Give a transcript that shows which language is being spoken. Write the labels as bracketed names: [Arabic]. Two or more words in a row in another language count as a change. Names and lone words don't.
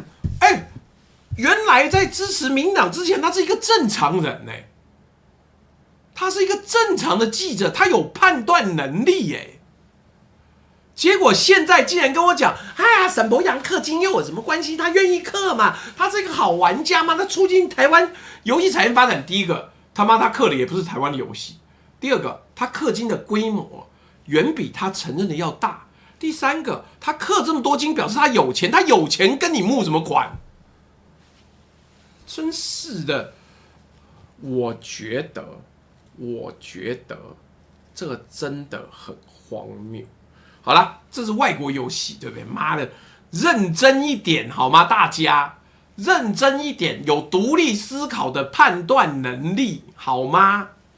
[Chinese] 原來在支持民黨之前，他是一個正常人呢，他是一個正常的記者，他有判斷能力耶。結果現在竟然跟我講，沈伯洋氪金又有什麼關係？他願意氪嘛？他是一個好玩家嘛？他促進台灣遊戲產業發展。第一個，他氪的也不是台灣的遊戲；第二個，他氪金的規模遠比他承認的要大；第三個，他氪這麼多金，表示他有錢，他有錢跟你募什麼款？真是的，我覺得這個真的很荒謬。好啦，這是外國遊戲，對不對？媽的，認真一點好嗎？大家認真一點，有獨立思考的判斷能力好嗎？